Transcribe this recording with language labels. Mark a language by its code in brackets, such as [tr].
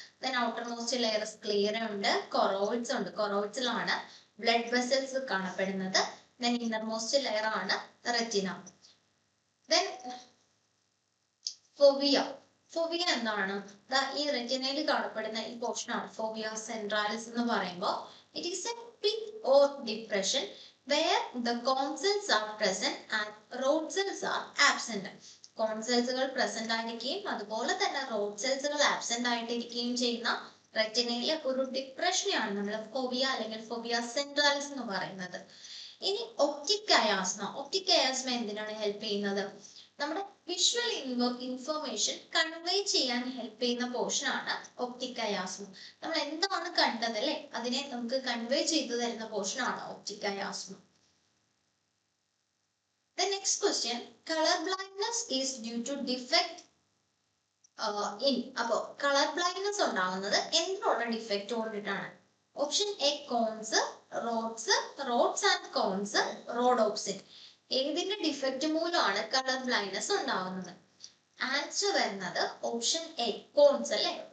[ml] Then outer most layer സ്ക്ലിയറ ഉണ്ട്, കൊറോയിഡ്സ് ഉണ്ട്. കൊറോയിഡ്സിലാണ് blood vessels കാണപ്പെടുന്നത്. ദെൻ ഇന്നർമോസ്റ്റ് ലെയർ ആണ് റെറ്റിന. ദെൻ ഫോവിയ. ഫോവിയ എന്താണ്? ഈ റെറ്റിനയിൽ കാണപ്പെടുന്ന ഈ പോർഷൻ ആണ് ഫോവിയ സെൻട്രാലിസ് എന്ന് പറയുമ്പോൾ. [en] It is a pit or depression where the corn cells are present and rod cells are absent. [ml] Cone സെൽസുകൾ present ആയിരിക്കുകയും അതുപോലെ തന്നെ റോഡ് സെൽസുകൾ ആബ്സെന്റ് ആയിട്ടിരിക്കുകയും ചെയ്യുന്ന റെറ്റിനയിലെ ഒരു ഡിപ്രഷനെയാണ് നമ്മൾ ഫോവിയ അല്ലെങ്കിൽ ഫോവിയ സെൻട്രാലിസ് എന്ന് പറയുന്നത്. ഇനി ഒപ്റ്റിക് കയാസ്മ. ഒപ്റ്റിക് കയാസ്മ എന്തിനാണ് ഹെൽപ്പ് ചെയ്യുന്നത്? നമ്മുടെ വിഷ്വൽ ഇൻഫർമേഷൻ കൺവേ ചെയ്യാൻ ഹെൽപ്പ് ചെയ്യുന്ന പോർഷൻ ആണ് ഒപ്റ്റിക് കയാസ്മ. നമ്മൾ എന്താണ് കണ്ടത്, അല്ലെ, അതിനെ നമുക്ക് കൺവേ ചെയ്തു തരുന്ന പോർഷൻ ആണ് optic കയാസ്മ. [en] The next question, color blindness is due to defect in. [ml] അപ്പോൾ കളർ ബ്ലൈൻഡ്നെസ് ഉണ്ടാകുന്നത് എന്തിനുള്ള defect കൊണ്ടിട്ടാണ്? [en] Option A, cones, rods and cones, rhodopsin. [ml] ഏതിന്റെ ഡിഫക്റ്റ് മൂലമാണ് കളർ ബ്ലൈൻഡ്നെസ് ഉണ്ടാകുന്നത്? ആൻസർ വരുന്നത് ഓപ്ഷൻ എ, കോൺസ്, അല്ലെ.